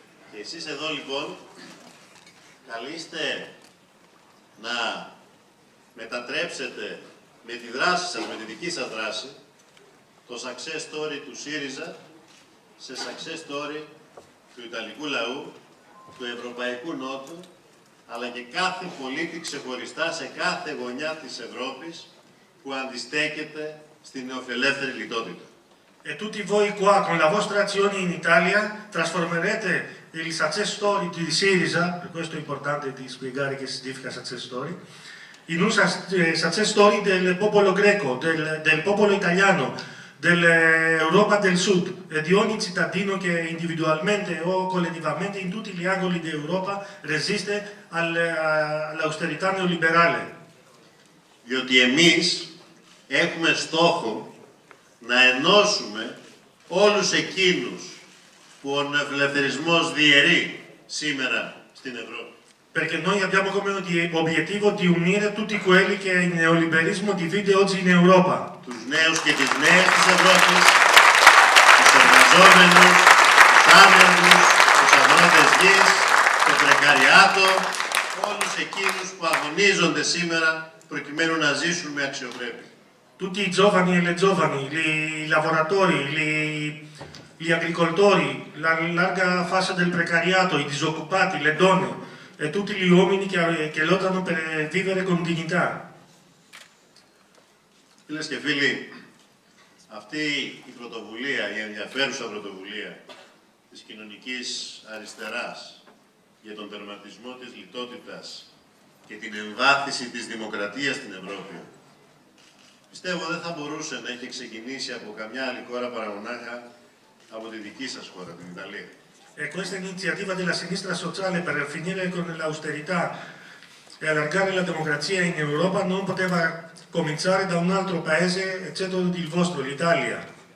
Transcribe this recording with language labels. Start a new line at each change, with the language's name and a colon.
Greek: Και εσείς εδώ λοιπόν καλείστε να μετατρέψετε με τη δράση σας, με τη δική σας δράση, το success story του ΣΥΡΙΖΑ σε success story του Ιταλικού λαού, του Ευρωπαϊκού Νότου, αλλά και κάθε πολίτη ξεχωριστά σε κάθε γωνιά της Ευρώπης που αντιστέκεται στην νεοφιλελεύθερη λιτότητα.
Italian: E tutti voi qua, con la vostra azione in Italia, trasformerete il success story di Syriza, per questo è importante di spiegare che significa success story, in un success story del popolo greco, del popolo italiano, dell'Europa del Sud e di ogni cittadino che individualmente o collettivamente in tutti gli angoli d'Europa resiste all'austerità neoliberale.
Greek: Διότι εμείς έχουμε στόχο να ενώσουμε όλους εκείνους που ο νεοφιλελευθερισμός διαιρεί σήμερα στην Ευρώπη.
Italian: Perché noi abbiamo come obiettivo di unire tutti quelli che il neoliberismo divide oggi in Europa.
Greek: Τους νέους και τις νέες της Ευρώπης, τους εργαζόμενους, τους άνεργους, τους αγρότες γης, το πρεκαριάτο, όλους εκείνους που αγωνίζονται σήμερα προκειμένου να ζήσουν με αξιοπρέπεια.
Italian: Tutti i giovani e le giovani, i lavoratori, gli agricoltori, la larga fascia del precariato, i disoccupati, le donne e tutti gli uomini che lottano per vivere con dignità.
Greek: Φίλες και φίλοι, αυτή η πρωτοβουλία, η ενδιαφέρουσα πρωτοβουλία της κοινωνικής αριστεράς για τον τερματισμό της λιτότητας και την εμβάθυνση της δημοκρατίας στην Ευρώπη, πιστεύω δεν θα μπορούσε να έχει ξεκινήσει από καμιά άλλη χώρα παρά μονάχα από τη δική σας χώρα, την Ιταλία.
Italian: E questa iniziativa della sinistra sociale per finire con l'austerità e allargare la democrazia in Europa non poteva cominciare da un altro paese eccetto il vostro, l'Italia.